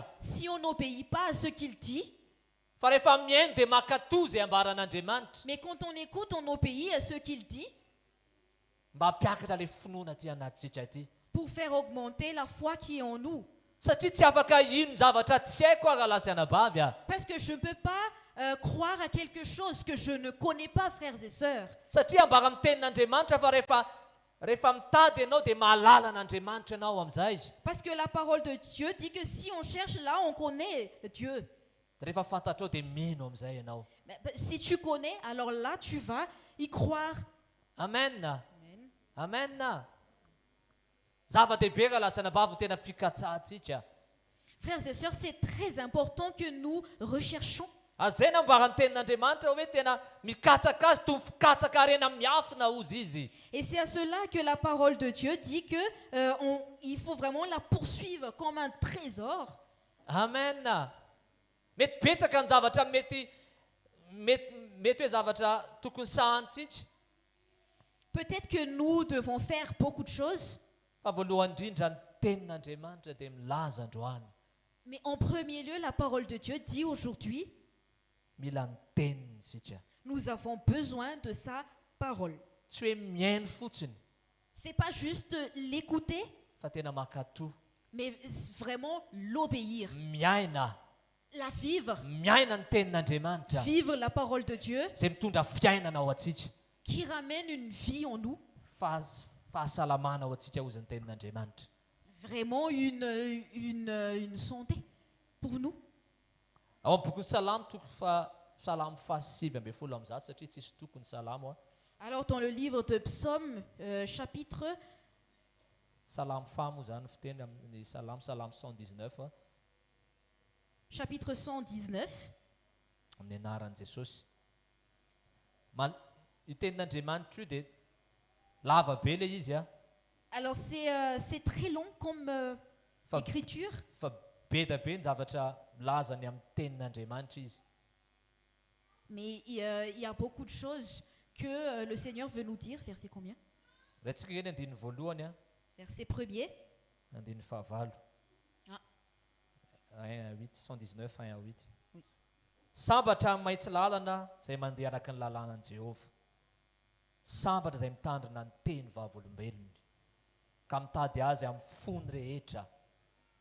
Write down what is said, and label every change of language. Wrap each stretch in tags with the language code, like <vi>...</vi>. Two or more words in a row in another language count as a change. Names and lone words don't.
<fr>si on n'obéit pas à ce qu'il dit.</fr> <mg>fa rehefa mihaino dia makatozy ambaran'Andriamanitra</mg> <fr>Mais quand on écoute, on obéit à ce qu'il dit</fr> <mg>mba hampiakatra ilay finoana ty anatintsika ity.</mg> <fr>pour faire augmenter la foi qui est en nous.</fr> <mg>Satria tsy afaka ino zavatra tsy haiko raha lasana bavy a.</mg> <fr>Parce que je ne peux pas croire à quelque chose que je ne connais pas, frères et sœurs.</fr> <mg>Satria ambara amin'ny tenin'Andriamanitra fa rehefa mitady ianao dia mahalala an'Andriamanitra ianao amin'izay.</mg> <fr>Parce que la parole de Dieu dit que si on cherche là, on connaît Dieu.</fr> <mg>Rehefa fantatrao dia mino amin'izay ianao.</mg> <fr>Mais, si tu connais, alors là, tu vas y croire. Amen. Amen. Amen.</fr> <mg>Zava-dehibe raha lasana bavy no tena fikatsahantsika.</mg> <fr>Frères et sœurs, c'est très important que nous recherchons.</fr> <mg>Zay nambarany tenin'Andriamanitra hoe tena mikatsaka azy toy ny fikatsakarena miafina ozy izy.</mg> <fr>Et c'est à cela que la parole de Dieu dit que il faut vraiment la poursuivre comme un trésor. Amen.</fr> <mg>Mety betsaka ny zavatra mety hoe zavatra tokony sahantsika.</mg> <fr>Peut-être que nous devons faire beaucoup de choses,</fr> <mg>Fa voalohany indrindra ny tenin'Andriamanitra dia milaza androany.</mg> <fr>mais en premier lieu, la parole de Dieu dit aujourd'hui,</fr> <mg>Mila ny teniny isika.</mg> <fr>nous avons besoin de sa parole.</fr> <mg>Tsy hoe mihaino fotsiny</mg> <fr>C'est pas juste l'écouter,</fr> <mg>fa tena makatoa.</mg> <fr>mais vraiment l'obéir,</fr> <mg>Miaina.</mg> <fr>la vivre,</fr> <mg>Miaina ny tenin'Andriamanitra.</mg> <fr>vivre la parole de Dieu</fr> <mg>Izay mitondra fiainana ao atsika.</mg> <fr>qui ramène une vie en nous,</fr> <mg>Fahasalamana ao atsika ozy ny tenin'Andriamanitra.</mg> <fr>vraiment une santé pour nous.</fr> <mg>Ao amin'ny boky ny salamo toko salamo fahasivy ambin'ny folo amin'ny zato satria tsisy tokony salamo a.</mg> <fr>Alors dans le livre de Psaume, chapitre</fr> <mg>Salamo fa moa zany fiteny amin'ny salamo 119 a,</mg> <fr>chapitre 119,</fr> <mg>amin'ny anaran'i Jesosy. Io tenin'Andriamanitra io dia lava be ilay izy a.</mg> <fr>alors c'est très long comme</fr> <mg>Fa-</mg> <fr>écriture,</fr> <mg>Fa be da be ny zavatra milazany amin'ny tenin'Andriamanitra izy.</mg> <fr>mais il y a beaucoup de choses que le Seigneur veut nous dire. Verset combien?</fr> <mg>Raintsika eny andininy voalohany a,</mg> <fr>Verset premier.</fr> <mg>andininy fahavalo. Ah. 1:8, 119, 1:8.</mg> <fr>Oui.</fr> <mg>Sambatra amin'ny mahitsy lalana izay mandeha araka ny lalànan'i Jehova. Sambatra izay mitandrina ny teny vavolombelony ka mitady azy amin'ny fony rehetra.</mg>